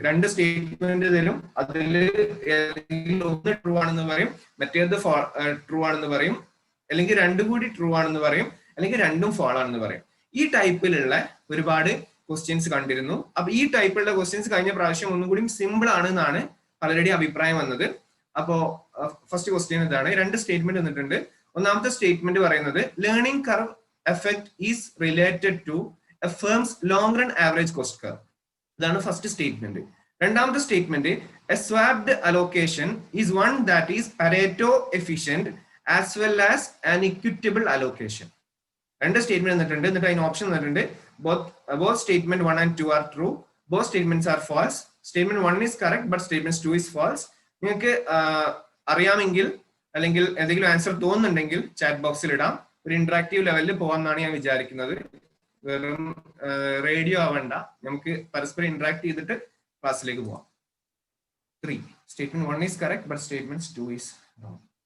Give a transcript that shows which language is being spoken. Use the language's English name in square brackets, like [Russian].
[Malayalam] 2 statement തരും, അതിൽ ഒന്ന് ട്രൂ ആണെന്ന് പറയും, മറ്റേത് ട്രൂ ആണെന്ന് പറയും, അല്ലെങ്കിൽ 2 കൂടി ട്രൂ ആണെന്ന് പറയും, അല്ലെങ്കിൽ 2ഉം ഫാൾ ആണെന്ന് പറയും. ഈ ടൈപ്പിലുള്ള ഒരുപാട് ക്വസ്റ്റ്യൻസ് കണ്ടിരുന്നു. അപ്പൊ ഈ ടൈപ്പിലുള്ള ക്വസ്റ്റ്യൻസ് കഴിഞ്ഞ പ്രാവശ്യം ഒന്നും കൂടി സിമ്പിൾ ആണ് എന്നാണ് പലരുടെയും അഭിപ്രായം വന്നത്. അപ്പോ ഫസ്റ്റ് ക്വസ്റ്റ്യൻ ഇതാണ്. 2 സ്റ്റേറ്റ്മെന്റ് വന്നിട്ടുണ്ട്. ഒന്നാമത്തെ സ്റ്റേറ്റ്മെന്റ് പറയുന്നത് learning curve [English] effect is related to a firm's long run average cost curve. [Malayalam] ഇതാണ് ഫസ്റ്റ് സ്റ്റേറ്റ്മെന്റ്. രണ്ടാമത്തെ statement, [English] A swapped allocation is one that is Pareto efficient as well as an equitable allocation. [Malayalam] രണ്ട് statement തന്നിട്ടുണ്ട്, എന്നിട്ട് അതിന് option തന്നിട്ടുണ്ട്. [English] both statement 1 and 2 are true, both statements are false, statement 1 is correct but statement 2 is false. [Malayalam] നിങ്ങൾക്ക് അറിയാമെങ്കിൽ അല്ലെങ്കിൽ എന്തെങ്കിലും answer തോന്നുന്നുണ്ടെങ്കിൽ ചാറ്റ് ബോക്സിൽ ഇടാം. ഒരു ഇന്ററാക്റ്റീവ് ലെവലിൽ പോകാമെന്നാണ് ഞാൻ വിചാരിക്കുന്നത്. വെറും റേഡിയോ ആവണ്ട, നമുക്ക് പരസ്പരം ഇന്ററാക്ട് ചെയ്തിട്ട് ക്ലാസ്സിലേക്ക് പോവാം. [English] 3 statement 1 is correct but statement 2 is wrong.